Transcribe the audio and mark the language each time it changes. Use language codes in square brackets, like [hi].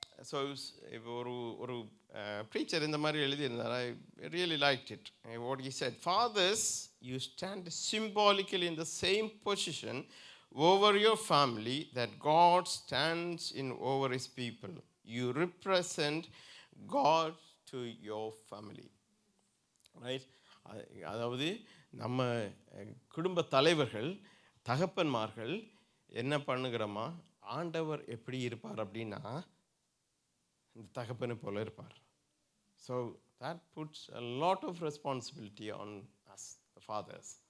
[ta] So ஒரு preacher இந்த மாதிரி எழுதியிருந்தார். [en] I really liked it. What he said, fathers, you stand symbolically in the same position over your family that God stands in over his people. You represent God to your family. Right? [ta] அதாவது நம்ம குடும்ப தலைவர்கள் தகப்பன்மார்கள் என்ன பண்ணுகிறோமா, ஆண்டவர் எப்படி இருப்பார் அப்படின்னா இந்த தகப்பனை போல இருப்பார். [en] So that puts a lot of responsibility on us, the fathers.